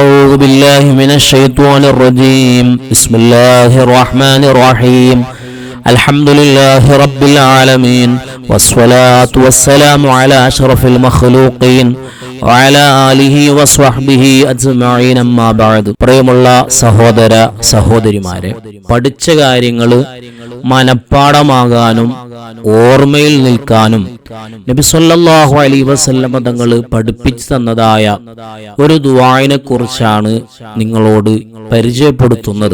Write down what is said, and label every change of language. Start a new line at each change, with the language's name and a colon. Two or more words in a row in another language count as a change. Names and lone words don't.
Arabic: أعوذ بالله من الشيطان الرجيم بسم الله الرحمن الرحيم الحمد لله رب العالمين والصلاة والسلام على أشرف المخلوقين وعلى آله وصحبه أجمعين أما بعد.
Malayalam: പ്രിയമുള്ള സഹോദര സഹോദരിമാരെ, പഠിച്ച കാര്യങ്ങൾ മനപ്പാഠമാകാനും ഓർമ്മയിൽ നിൽക്കാനും നബി
Arabic: صلى الله عليه وسلم
Malayalam: തങ്ങൾ പഠിപ്പിച്ചു തന്നതായ ഒരു ദുആഇനെ കുറിച്ചാണ് നിങ്ങളോട് പരിചയപ്പെടുത്തുന്നത്.